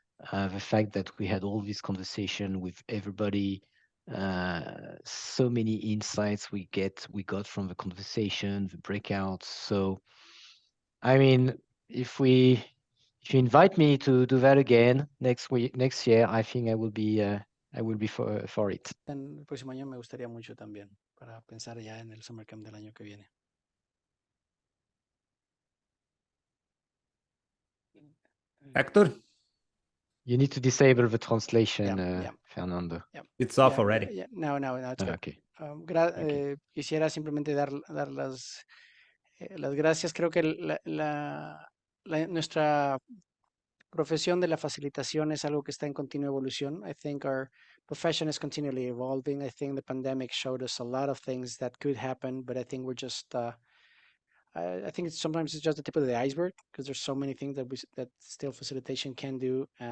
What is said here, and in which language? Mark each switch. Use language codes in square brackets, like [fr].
[en] The fact that we had all this conversation with everybody, so many insights we got from the conversation, the breakouts. So, I mean, if you invite me to do that again next year, I think I will be for it. [es] El próximo año me gustaría mucho también para pensar ya en el Summer Camp del año que viene. [en] Hector? You need to disable the translation, Fernando. It's off already. No, it's good. Okay. [es] Quisiera simplemente dar las gracias. Creo que nuestra profesión de la facilitación es algo que está en continua evolución. [en] I think our profession is continually evolving. I think the pandemic showed us a lot of things that could happen, but I think we're just I think sometimes it's just the tip of the iceberg because there's so many things that still facilitation can do.